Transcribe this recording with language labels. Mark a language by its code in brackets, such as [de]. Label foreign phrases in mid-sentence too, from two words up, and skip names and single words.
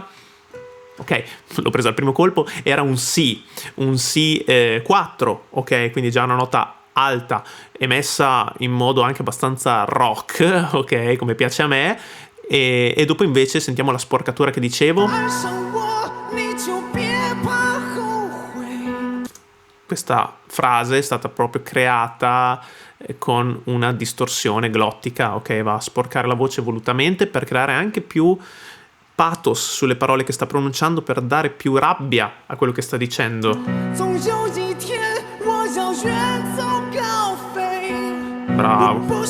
[it] Ok, l'ho preso al primo colpo, era un Si 4, ok? Quindi già una nota alta, emessa in modo anche abbastanza rock, ok? Come piace a me. E dopo invece sentiamo la sporcatura che dicevo. [zh] 爱上我，你就别怕后悔。 [it] questa frase è stata proprio creata con una distorsione glottica, ok? Va a sporcare la voce volutamente per creare anche più pathos sulle parole che sta pronunciando, per dare più rabbia a quello che sta dicendo. Bravo.